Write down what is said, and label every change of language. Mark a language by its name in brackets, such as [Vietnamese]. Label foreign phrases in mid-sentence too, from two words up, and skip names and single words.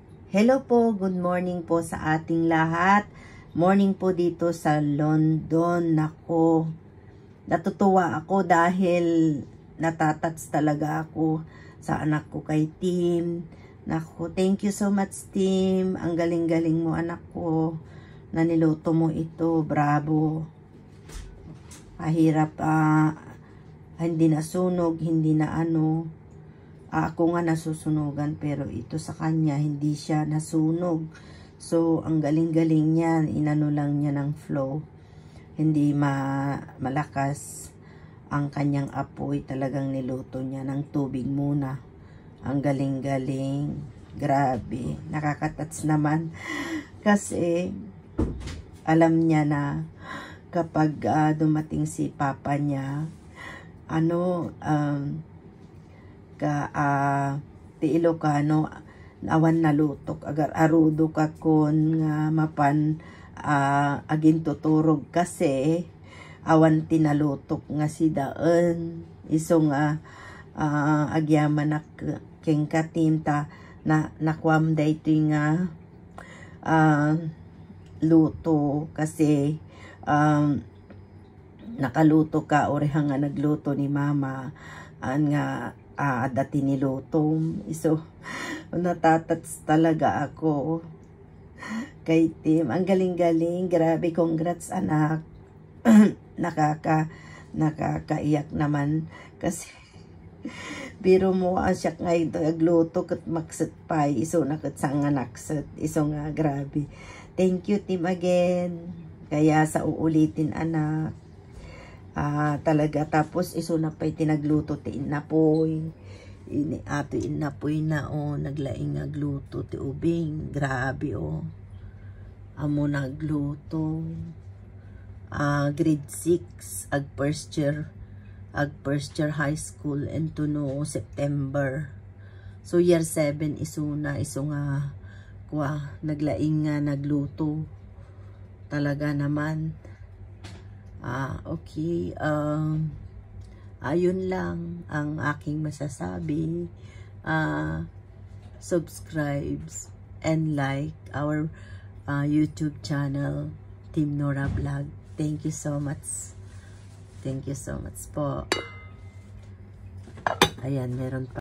[Filipino] Hello po, [English] good morning [Filipino] po sa ating lahat. Morning po dito sa London. Nako, natutuwa ako dahil natatats talaga ako sa anak ko kay Tim. Nako, [English] thank you so much Tim. [Filipino] Ang galing-galing mo anak ko. Na niluto mo ito, bravo. Mahirap, hindi nasunog, hindi na ano. Ako nga nasusunugan pero ito sa kanya hindi siya nasunog. So ang galing-galing niya, inano lang niya ng flow. Hindi malakas ang kanyang apoy, talagang niluto niya ng tubig muna. Ang galing-galing, grabe, nakakatats naman kasi alam niya na kapag dumating si papa niya, [Iloko] ti Ilocano awan nalutok agar arudo ka kon nga mapan agin tuturog kasi awan tinalutok nga si daan iso nga agyaman king katinta na nakwam dayto nga luto kasi nakaluto ka orehang nga nagluto ni mama nga dati niluto. [Filipino] So, natatats talaga ako kay Tim. Ang galing-galing. Grabe, congrats anak. Nakakaiyak naman. [Iloko] Kasi, biro mo siya ngayon agluto kat maksat pa. Iso nakat sa nga naksat. Iso nga, [Filipino] grabe. [English] Thank you Tim again. [Filipino] Kaya sa uulitin anak. [Iloko] Talaga tapos iso na pa'y tinagluto ti inapoy ato inapoy na naglaing agluto ti ubing, grabe amo nagluto grade 6 ag [English] first year high school [Iloko] ento no September, so year 7 iso nga naglaing nga nagluto talaga naman. [Filipino] Okay, ayun lang ang aking masasabi. [English] Subscribe and like our YouTube channel, Team Nora Vlog. Thank you so much. Thank you so much po. [Filipino] Ayan, meron pa.